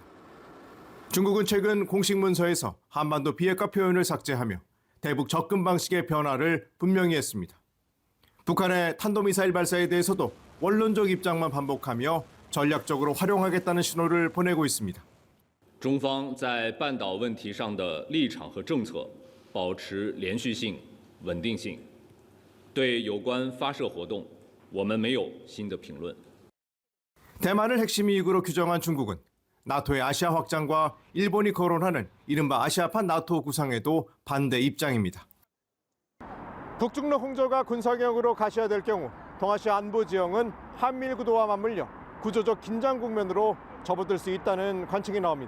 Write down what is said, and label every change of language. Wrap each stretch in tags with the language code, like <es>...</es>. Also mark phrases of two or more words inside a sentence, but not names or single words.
<ko>중국은 최근 공식 문서에서 한반도 비핵화 표현을 삭제하며 대북 접근 방식의 변화를 분명히 했습니다. 북한의 탄도미사일 발사에 대해서도 원론적 입장만 반복하며 전략적으로 활용하겠다는 신호를 보내고 있습니다.</ko> <zh>中方在半岛问题上的立场和政策保持连续性、稳定性。对有关发射活动，我们没有新的评论。</zh> <ko>대만을 핵심 이익으로 규정한 중국은 나토의 아시아 확장과 일본이 거론하는 이른바 아시아판 나토 구상에도 반대 입장입니다. 북중러 공조가 군사격으로 가시화될 경우 동아시아 안보 지형은 한미일 구도와 맞물려 구조적 긴장 국면으로 접어들 수 있다는 관측이 나옵니다.</ko>